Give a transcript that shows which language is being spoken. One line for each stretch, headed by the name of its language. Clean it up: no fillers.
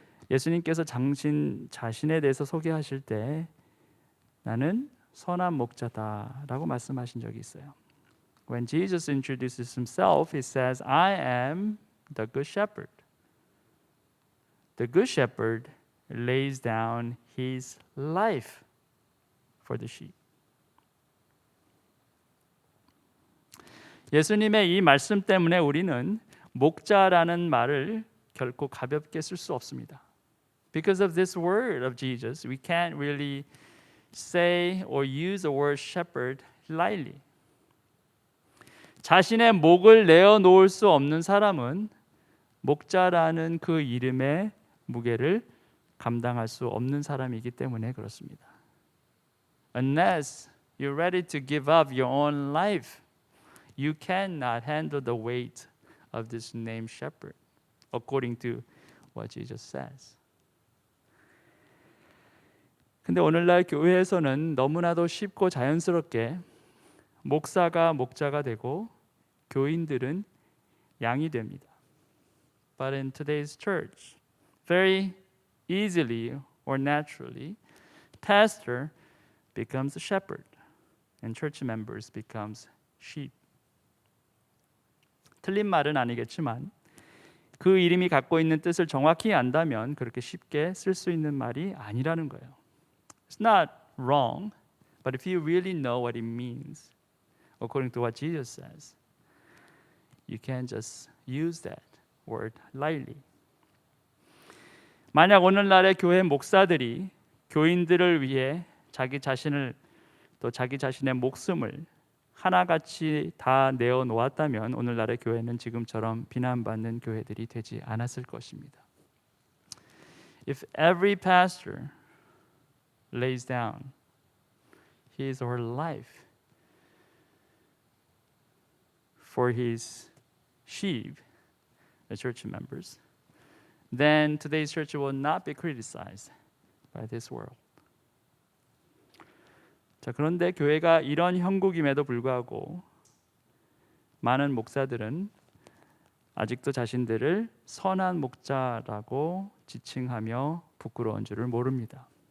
Korean: 예수님께서 당신 자신에 대해서 소개하실 때 나는 선한 목자다라고 말씀하신 적이 있어요.
English: When Jesus introduces himself, he says, I am the good shepherd. The good shepherd lays down his life for the sheep.
Korean: 예수님의 이 말씀 때문에 우리는 목자라는 말을 결코 가볍게 쓸 수 없습니다.
English: Because of this word of Jesus, we can't really say or use the word shepherd lightly.
Korean: 자신의 목을 내어놓을 수 없는 사람은 목자라는 그 이름의 무게를 감당할 수 없는 사람이기 때문에 그렇습니다.
English: Unless you're ready to give up your own life, you cannot handle the weight of this name shepherd, according to what Jesus says.
Korean: 근데 오늘날 교회에서는 너무나도 쉽고 자연스럽게 목사가 목자가 되고 교인들은 양이 됩니다.
English: But in today's church, very easily or naturally, pastor becomes a shepherd and church members becomes sheep.
Korean: 틀린 말은 아니겠지만 그 이름이 갖고 있는 뜻을 정확히 안다면 그렇게 쉽게 쓸 수 있는 말이 아니라는 거예요.
English: It's not wrong, but if you really know what it means, according to what Jesus says, you can't just use that word lightly.
Korean: 만약 오늘날의 교회 목사들이 교인들을 위해 자기 자신을 또 자기 자신의 목숨을 하나같이 다 내어 놓았다면 오늘날의 교회는 지금처럼 비난받는 교회들이 되지 않았을 것입니다.
English: If every pastor lays down his or her life for his sheep, the church members, then today's church will not be criticized by this world.
Korean: 자, 그런데 교회가 이런 형국임에도 불구하고 많은 목사들은 아직도 자신들을 선한 목자라고 지칭하며 부끄러운 줄을 모릅니다.